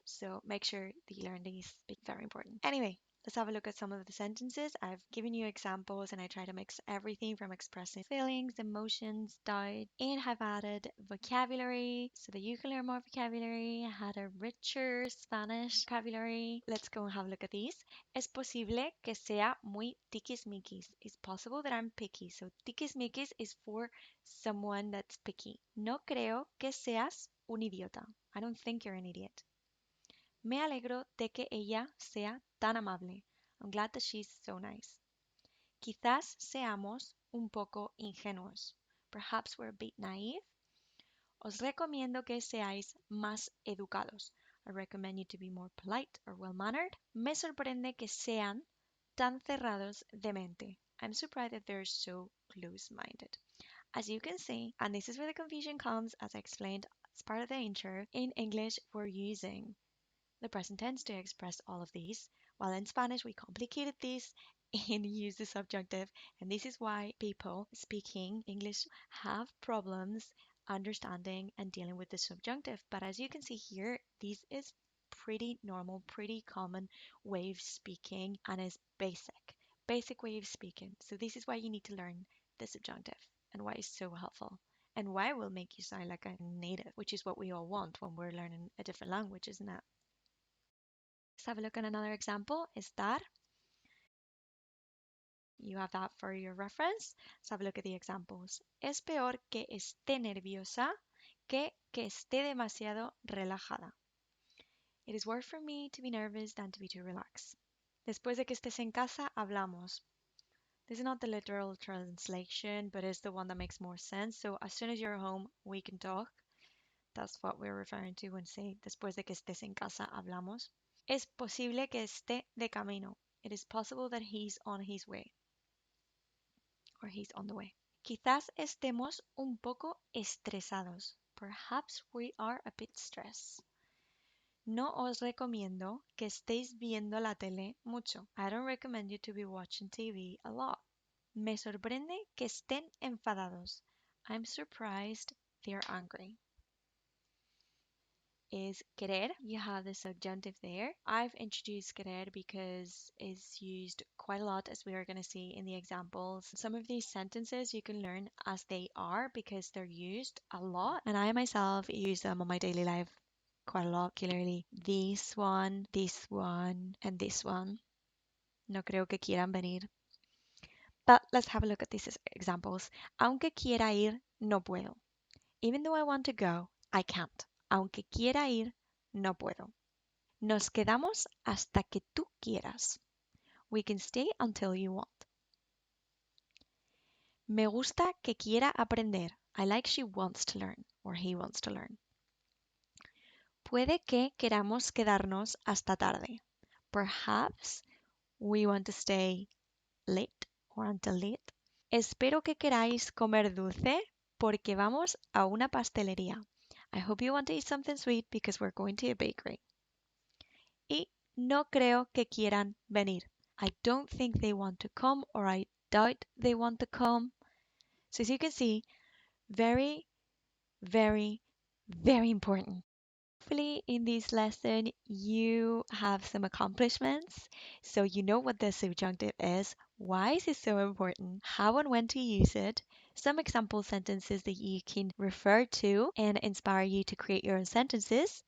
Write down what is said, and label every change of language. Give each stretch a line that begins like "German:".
English: So make sure that you learn these. Very important. Anyway, let's have a look at some of the sentences. I've given you examples and I try to mix everything from expressing feelings, emotions, doubt, and have added vocabulary so that you can learn more vocabulary, had a richer Spanish vocabulary. Let's go and have a look at these.
Spanish: Es posible que sea muy tiquismiquis.
English: It's possible that I'm picky. So tiquismiquis is for someone that's picky.
Spanish: No creo que seas un idiota.
English: I don't think you're an idiot.
Spanish: Me alegro de que ella sea tan amable.
English: I'm glad that she's so nice.
Spanish: Quizás seamos un poco ingenuos.
English: Perhaps we're a bit naive.
Spanish: Os recomiendo que seáis más educados.
English: I recommend you to be more polite or well-mannered.
Spanish: Me sorprende que sean tan cerrados de mente.
English: I'm surprised that they're so close-minded. As you can see, and this is where the confusion comes, as I explained as part of the intro, in English we're using the present tense to express all of these, while in Spanish we complicated this and use the subjunctive. And this is why people speaking English have problems understanding and dealing with the subjunctive. But as you can see here, this is pretty normal, pretty common way of speaking and is basic way of speaking. So this is why you need to learn the subjunctive and why it's so helpful and why it will make you sound like a native, which is what we all want when we're learning a different language, isn't it? Let's have a look at another example. Estar. You have that for your reference. Let's have a look at the examples.
Spanish: Es peor que esté nerviosa que esté demasiado relajada.
English: It is worse for me to be nervous than to be too relaxed.
Spanish: Después de que estés en casa, hablamos.
English: This is not the literal translation, but it's the one that makes more sense. So as soon as you're home, we can talk. That's what we're referring to when say
Spanish: después de que estés en casa, hablamos. Es posible que esté de camino.
English: It is possible that he's on his way or he's on the way.
Spanish: Quizás estemos un poco estresados.
English: Perhaps we are a bit stressed.
Spanish: No os recomiendo que estéis viendo la tele mucho.
English: I don't recommend you to be watching TV a lot.
Spanish: Me sorprende que estén enfadados.
English: I'm surprised they're angry. Is querer. You have the subjunctive there. I've introduced querer because it's used quite a lot as we are going to see in the examples. Some of these sentences you can learn as they are because they're used a lot. And I myself use them on my daily life quite a lot, particularly this one, and this one.
Spanish: No creo que quieran venir.
English: But let's have a look at these examples.
Spanish: Aunque quiera ir, no puedo.
English: Even though I want to go, I can't.
Spanish: Aunque quiera ir, no puedo. Nos quedamos hasta que tú quieras.
English: We can stay until you want.
Spanish: Me gusta que quiera aprender.
English: I like she wants to learn or he wants to learn.
Spanish: Puede que queramos quedarnos hasta tarde.
English: Perhaps we want to stay late or until late.
Spanish: Espero que queráis comer dulce porque vamos a una pastelería.
English: I hope you want to eat something sweet because we're going to a bakery.
Spanish: Y no creo que quieran venir.
English: I don't think they want to come or I doubt they want to come. So as you can see, very, very, very important. Hopefully in this lesson you have some accomplishments so you know what the subjunctive is, why is it so important, how and when to use it, some example sentences that you can refer to and inspire you to create your own sentences.